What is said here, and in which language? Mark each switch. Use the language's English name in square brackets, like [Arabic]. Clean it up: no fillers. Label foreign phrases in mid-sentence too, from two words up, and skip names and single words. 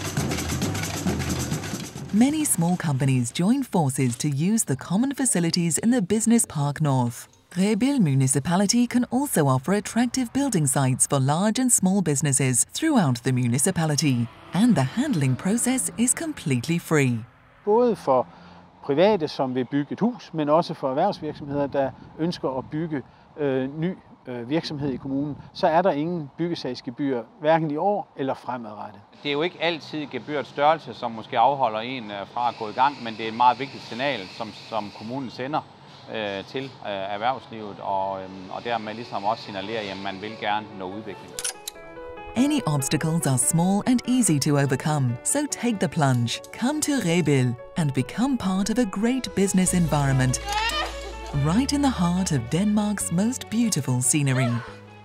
[English] Many small companies join forces to use the common facilities in the Business Park North. Rebild Municipality can also offer attractive building sites for large and small businesses throughout the municipality, and the handling process is completely free. [Danish] Både for private, som vil bygge et hus, men også for erhvervsvirksomheder, der ønsker at bygge ny virksomhed i kommunen, så er der ingen byggesagsgebyr, hverken i år eller fremadrettet. Det er jo ikke altid gebyrets størrelse, som måske afholder en fra at gå i gang, men det er et meget vigtigt signal, som kommunen sender til erhvervslivet, og dermed ligesom også signalerer, at man vil gerne nå udvikling. [English] Any obstacles are small and easy to overcome, so take the plunge. Come to Rebild and become part of a great business environment, right in the heart of Denmark's most beautiful scenery.